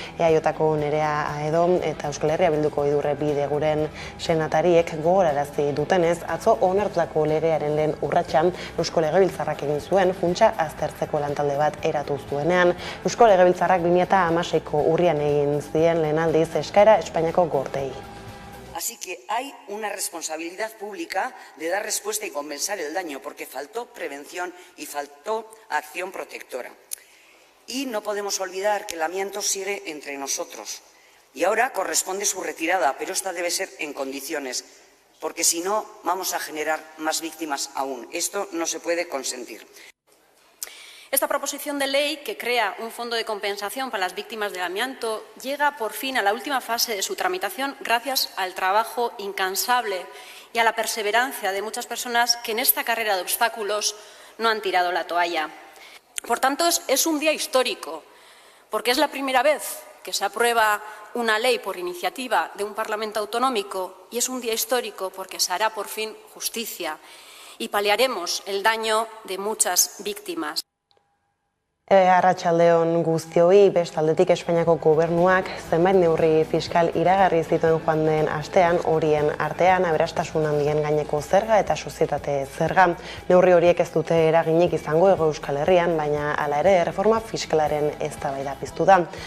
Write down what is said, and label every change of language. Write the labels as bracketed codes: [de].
[eu] EAJko Nerea Aedo eta Euskal Herria Bilduko Idurre Bideguren senatariek gogorarazi dutenez, atzo onartutako legearen lehen urratsa Eusko Legebiltzarrak egin zuen funtsa aztertzeko lantalde bat eratu zuenean. Eusko Legebiltzarrak 2016ko urrian egin zien lehen aldiz eskaera Espainiako Gortei. [es] Así que hay una responsabilidad pública de dar respuesta y compensar el daño, porque faltó prevención y faltó acción protectora. Y no podemos olvidar que el amianto sigue entre nosotros. Y ahora corresponde su retirada, pero esta debe ser en condiciones, porque si no vamos a generar más víctimas aún. Esto no se puede consentir. Esta proposición de ley, que crea un fondo de compensación para las víctimas del amianto, llega por fin a la última fase de su tramitación gracias al trabajo incansable y a la perseverancia de muchas personas que en esta carrera de obstáculos no han tirado la toalla. Por tanto, es un día histórico, porque es la primera vez que se aprueba una ley por iniciativa de un Parlamento autonómico, y es un día histórico porque se hará por fin justicia y paliaremos el daño de muchas víctimas. [eu] Arratsaldeon guztioi, bestaldetik Espainiako gobernuak zenbait neurri fiskal iragarri zituen joan den astean, horien artean aberastasun handien gaineko zerga eta sozietate zerga. Neurri horiek ez dute eraginik izango Hego Euskal Herrian, baina hala ere erreforma fiskalaren eztabaida piztu da.